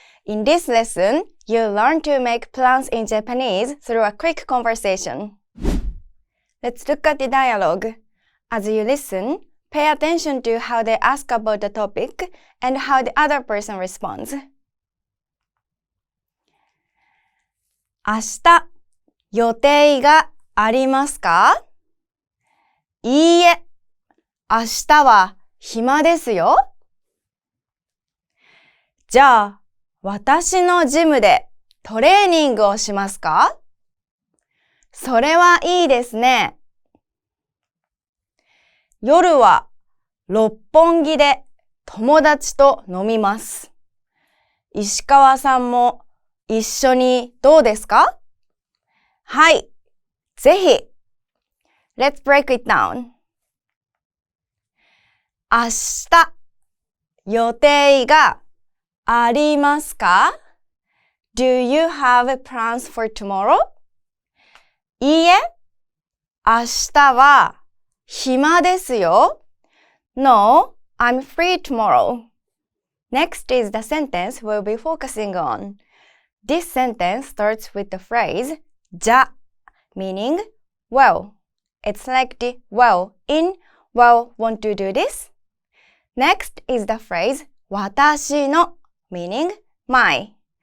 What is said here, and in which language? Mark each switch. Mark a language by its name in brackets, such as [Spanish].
[English] In this lesson, you'll learn to make plans in Japanese through a quick conversation. Let's look at the dialogue. As you listen, pay attention to how they ask about the topic and how the other person responds. [Japanese] 明日、予定がありますか？いいえ、明日は暇ですよ。じゃあ、私のジムでトレーニングをしますか？それはいいですね。夜は六本木で友達と飲みます。石川さんも一緒にどうですか？はい、ぜひ。 [English] Let's break it down. [Japanese] 明日、予定がありますか？ [English] Do you have plans for tomorrow? [Japanese] いいえ、明日は暇ですよ。 [English] No, I'm free tomorrow. Next is the sentence we'll be focusing on. This sentence starts with the phrase じゃ meaning well. It's like the well in well, want to do this? Next is the phrase 私の meaning my.